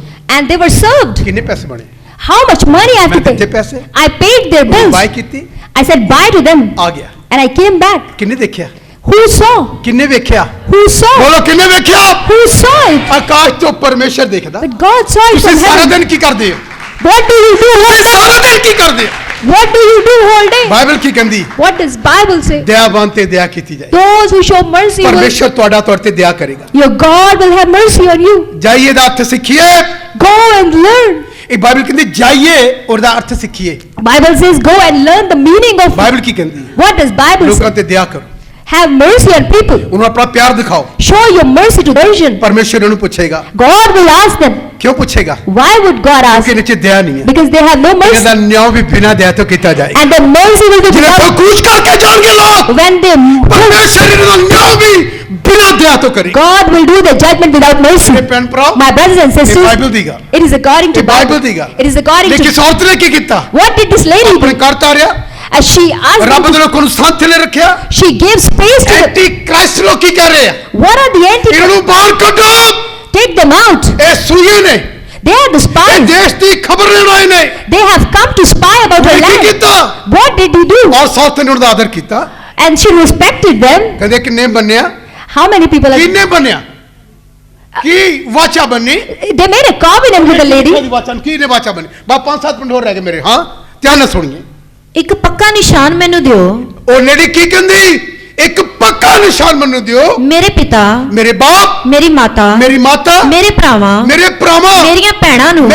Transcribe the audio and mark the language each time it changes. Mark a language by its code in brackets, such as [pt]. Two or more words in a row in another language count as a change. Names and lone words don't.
[en] And they were served. [pa] ਕਿੰਨੇ ਪੈਸੇ ਬਣੇ? [en] How much money I have [pa] ਮੈਂ [en] to [pa] ਦਿੱਤੇ [en] pay? [pa] ਪੈਸੇ, [en] I paid their bills. [pa] ਬਾਈ ਕੀਤੀ, [en] I said bye to them. [pa] ਆ ਗਿਆ। [en] And I came back. [pa] ਕਿੰਨੇ ਦੇਖਿਆ? [en] Who saw? [pa] ਕਿੰਨੇ ਵੇਖਿਆ? [en] Who saw? [pa] ਬੋਲੋ ਕਿੰਨੇ ਵੇਖਿਆ? [en] Who saw it? [pa] ਆਕਾਸ਼ ਤੋਂ ਪਰਮੇਸ਼ਰ ਦੇਖਦਾ। [en] But God saw it [pa] ਤੁਸੀਂ [en] from [pa] ਸਾਰਾ [en] heaven. [pa] ਦਿਨ ਕੀ ਕਰਦੇ ਹੋ? [en] What do you do whole [pa] ਤੁਸੀਂ [en] day? [pa] ਸਾਰਾ ਦਿਨ ਕੀ ਕਰਦੇ ਹੋ? [en] What do you do whole day? [pa] ਬਾਈਬਲ ਕੀ ਕਹਿੰਦੀ? [en] What does Bible say? [pa] ਦਇਆਵਾਨ ਤੇ ਦਇਆ ਕੀਤੀ ਜਾਏ, [en] Those who show mercy will, [pa] ਪਰਮੇਸ਼ਰ ਤੁਹਾਡਾ ਤੁਹਾਡੇ ਤੇ ਦਇਆ ਕਰੇਗਾ। [en] your God will have mercy on you. [pa] ਜਾਈਏ ਦਾ ਅਰਥ ਸਿੱਖੀਏ। [en] Go and learn. [pa] ਇਹ ਬਾਈਬਲ ਕਹਿੰਦੀ ਜਾਈਏ ਉਹਦਾ ਅਰਥ ਸਿੱਖੀਏ। [en] Bible says go and learn the meaning of. [pa] ਬਾਈਬਲ ਕੀ ਕਹਿੰਦੀ? [en] What does Bible [pa] ਲੋਕਾਂ [en] say? [pa] ਤੇ ਦਇਆ ਕਰੋ, [en] Have mercy on people. [pa] ਉਹਨੂੰ ਆਪਣਾ ਪਿਆਰ ਦਿਖਾਓ। [en] Show your mercy to virgin. [pa] ਪਰਮੇਸ਼ਰ ਉਹਨੂੰ ਪੁੱਛੇਗਾ। [en] God will ask them. [pa] ਕਿਉਂ ਪੁੱਛੇਗਾ? [en] Why would God ask? [pa] ਕਿਉਂਕਿ ਨੀਚੇ ਦਇਆ ਨਹੀਂ ਹੈ। [en] Because they have no mercy. [pa] ਇਹਦਾ ਨਿਆਂ ਵੀ ਬਿਨਾਂ ਦਇਆ ਤੋਂ ਕੀਤਾ ਜਾਏਗਾ। [en] And the mercy will be [pa] ਜਿਹੜੇ [en] without. [pa] ਖੂਚ ਕਰਕੇ ਜਾਣਗੇ ਲੋਕ, [en] When they [pa] ਪਰਮੇਸ਼ਰ ਇਹਦਾ ਨਿਆਂ ਵੀ ਬਿਨਾਂ ਦਇਆ ਤੋਂ ਕਰੇਗਾ। [en] God will do the judgment without mercy. [pa] ਇਹ ਭੈਣ ਭਰਾ, [en] My brothers and [pa] ਇਹ [en] sisters, [pa] ਬਾਈਬਲ ਦੀ ਗੱਲ, [en] it is according to [pa] ਇਹ ਬਾਈਬਲ [en] Bible. [pa] ਦੀ ਗੱਲ। [en] It is according [pa] ਲੇਕਿਨ [en] to. [pa] ਇਸ ਔਰਤ ਨੇ ਕੀ ਕੀਤਾ? [en] What did this lady [pa] ਆਪਣੇ [en] do? [pa] ਘਰ ਤਾਰਿਆ, [en] As she asked them [pa] ਰੱਬ [en] to, [pa] ਦੇ ਲੋਕਾਂ ਨੂੰ ਸਾਥ ਥੱਲੇ ਰੱਖਿਆ। [en] she gave space to them. anti Christ [pa] ਲੋਕ ਕੀ ਕਰ ਰਹੇ ਆ? [en] What are the anti? [pa] ਇਹਨਾਂ ਨੂੰ ਬਾਹਰ ਕੱਢੋ। [en] Take them out. [pa] ਇਹ ਸੂਏ ਨੇ, [en] They are the [pa] ਇਹ [en] spies. [pa] ਦੇਸ਼ ਦੀ ਖਬਰ ਲੈਣ ਆਏ ਨੇ। [en] They have come to spy about her [pa] ਉਹਨੇ ਕੀ [en] land. [pa] ਕੀਤਾ? [en] What did he do? [pa] ਔਰ ਸਾਥ ਨੇ ਉਹਦਾ ਆਦਰ ਕੀਤਾ। [en] And she respected them. [pa] ਕਹਿੰਦੇ ਕਿੰਨੇ ਬੰਨਿਆ? [en] How many people are? [pa] ਕਿੰਨੇ ਬੰਨਿਆ? ਕੀ ਵਾਚਾ ਬੰਨੀ? [en] They made a covenant with the lady. [pa] ਕੀ ਨੇ ਵਾਚਾ ਬੰਨੀ? ਬਾ 5-7 ਮਿੰਟ ਹੋਰ ਰਹਿ ਗਏ ਮੇਰੇ। ਹਾਂ, ਧਿਆਨ ਨਾਲ ਸੁਣੀਏ। ਇੱਕ ਪੱਕਾ ਨਿਸ਼ਾਨ ਮੈਨੂੰ ਦਿਓ, ਉਹ ਲੇਡੀ ਕੀ ਕਹਿੰਦੀ? ਇੱਕ ਪੱਕਾ ਨਿਸ਼ਾਨ ਮੈਨੂੰ ਦਿਓ। ਮੇਰੇ ਪਿਤਾ, ਮੇਰੇ ਬਾਪ, ਮੇਰੀ ਮਾਤਾ, ਮੇਰੀ ਮਾਤਾ, ਮੇਰੇ ਭਰਾਵਾਂ, ਮੇਰੇ ਭਰਾਵਾਂ, ਮੇਰੀਆਂ ਭੈਣਾਂ ਨੂੰ